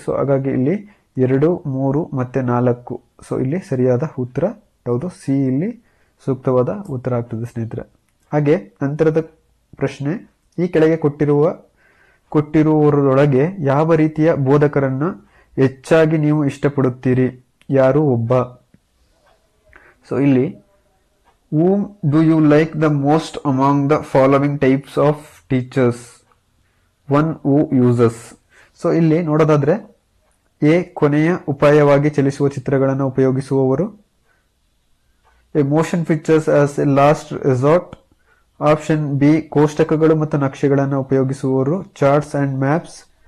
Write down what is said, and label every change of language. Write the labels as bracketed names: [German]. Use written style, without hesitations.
[Kannada] So ಹಾಗಾಗಿ ಇಲ್ಲಿ 2, 3 ಮತ್ತೆ 4. ಸೊ ಇಲ್ಲಿ ಸರಿಯಾದ ಉತ್ತರ ಯಾವುದು? ಸಿ ಇಲ್ಲಿ ಸೂಕ್ತವಾದ ಉತ್ತರ ಆಗ್ತದೆ ಸ್ನೇಹಿತರೆ. ಹಾಗೆ ನಂತರದ ಪ್ರಶ್ನೆ, ಈ ಕೆಳಗೆ ಕೊಟ್ಟಿರುವವರೊಳಗೆ ಯಾವ ರೀತಿಯ ಬೋಧಕರನ್ನ ಹೆಚ್ಚಾಗಿ ನೀವು ಇಷ್ಟಪಡುತ್ತೀರಿ? ಯಾರು ಒಬ್ಬ? ಸೊ ಇಲ್ಲಿ [English] whom do you like the most among the following types of teachers? One who uses. [Kannada] So ಇಲ್ಲಿ ನೋಡೋದಾದ್ರೆ ಎ ಕೊನೆಯ ಉಪಾಯವಾಗಿ ಚಲಿಸುವ ಚಿತ್ರಗಳನ್ನು ಉಪಯೋಗಿಸುವವರು, [English] A motion pictures as a last resort. [Kannada] Option B ಕೋಷ್ಟಕಗಳು ಮತ್ತು ನಕ್ಷೆಗಳನ್ನು ಉಪಯೋಗಿಸುವವರು, [English] Charts and maps.